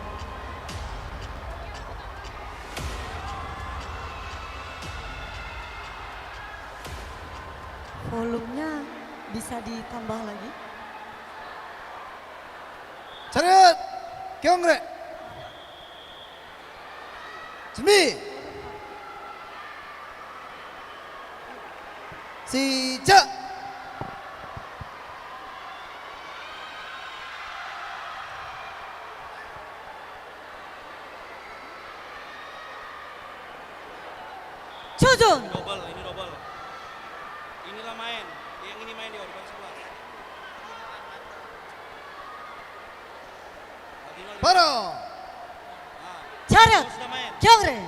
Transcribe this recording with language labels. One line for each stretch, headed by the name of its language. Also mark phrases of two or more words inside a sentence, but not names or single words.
Indonesian: Volumenya bisa ditambah lagi.
Korean: 차렷 경례 준비 시작. Chojun.
Indonesian: Double, ini double. Inilah main, yang ini main di depan sebelah.
Korean: 바로 차렷.
Indonesian: Sudah main.
Korean: 경례.